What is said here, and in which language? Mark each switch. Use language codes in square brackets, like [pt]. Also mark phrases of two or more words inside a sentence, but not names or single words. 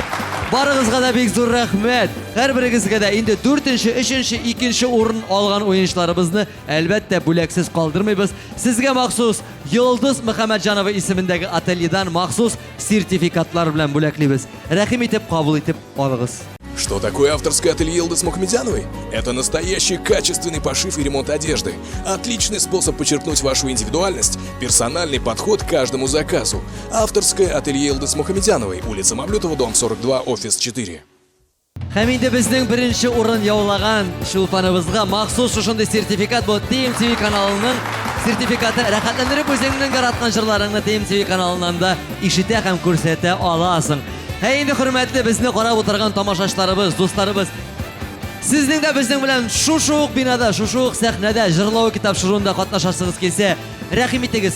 [tt] Барыгызга да бик зур рәхмәт. Һәрберегезгә дә инде 4-нче, 3-нче, 2-нче урын алган уенчыларыбызны әлбәттә бүләксез калдырмыйбыз. Сезгә махсус Йолдыз Мөхәммәтҗанова исемендәге ательедан махсус сертификатлар белән бүләклибез. Рәхим итеп кабул итеп алыгыз. [ru] Что такое авторское ателье Йылдыз Мухамедяновой? Это настоящий качественный пошив и ремонт одежды. Отличный способ подчеркнуть вашу индивидуальность, персональный подход к каждому заказу. Авторское ателье Йылдыз Мухамедяновой, улица Мавлютова, дом 42, офис 4. [tt] Һәм инде безнең 1-нче урын яулаган Шулпаныбызга махсус шушындай сертификат бу TMTV каналының сертификаты. Рәхәтләндереп үзеңнең яраткан җырларыңны TMTV каналыннан да ишетә һәм күрсәтә аласың. Инде хөрмәтле безне карап утырган тамашачыларыбыз, дусларыбыз, сезнең дә безнең белән шушы ук бинада, шушы ук сәхнәдә җырлау китапшыруында катнашасыгыз килсә, рәхим итегез.